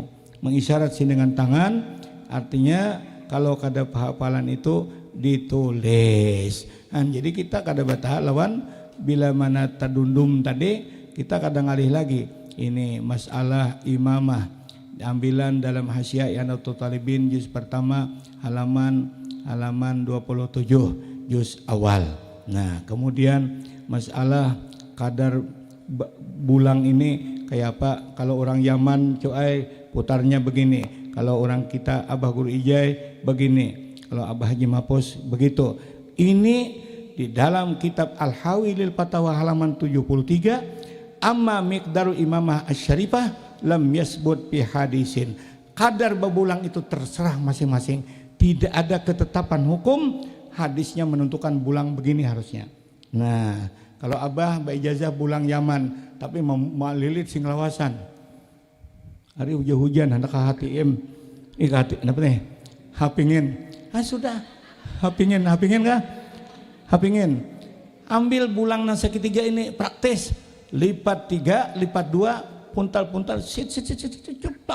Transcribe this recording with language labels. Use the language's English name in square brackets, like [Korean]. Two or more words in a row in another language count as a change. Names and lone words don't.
[Indonesian] Mengisyarat sih dengan tangan, artinya kalau kada hafalan itu ditulis. [Banjar] Jadi kita kada batah lawan bila mana tadundum tadi, kita kadang ngalih lagi. [Indonesian] Ini masalah imamah ambilan dalam Hasyiah Yanatul Talibin juz pertama halaman 27 juz awal. Nah, kemudian masalah kadar bulang ini kayak apa? Kalau orang Yaman coy putarnya begini. Kalau orang kita Abah Guru Ijai begini. Kalau Abah Haji Mapus begitu. Ini di dalam kitab Al-Hawi lil Fatawa halaman 73. [Arabic] Amma miqdaru imamah asy-syarifah lam yasbut fi hadisin. [Indonesian] Kadar bebulang itu terserah masing-masing. Tidak ada ketetapan hukum, hadisnya menentukan bulang begini harusnya. [Banjar] Nah, kalau Abah ijazah bulang Yaman tapi melilit sing lawasan. Hari hujan hendak ka HTM. Hati apa nih? Hapingin. Sudah. Hapingin kah? Hapingin. Ambil bulang nang segitiga ini praktis. Lipat 3, lipat 2, puntal-puntal, sit, ceplak.